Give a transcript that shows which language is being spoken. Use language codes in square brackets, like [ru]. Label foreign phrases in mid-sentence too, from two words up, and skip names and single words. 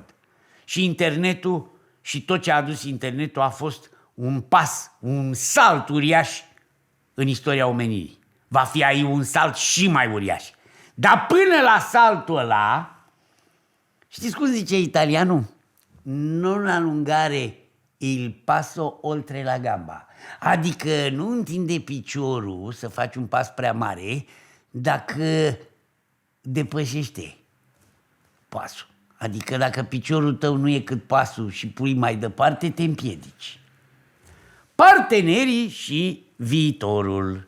[ro] Și internetul și tot ce a adus internetul a fost un pas, un salt uriaș în istoria omenirii. Va fi aici un salt și mai uriaș. Dar până la saltul ăla, știți cum zice italianul? [it] Non allungare il passo oltre la gamba. [ro] Adică nu întinde piciorul să faci un pas prea mare dacă depășește pasul. Adică dacă piciorul tău nu e cât pasul și pui mai departe, te împiedici. Partenerii și viitorul.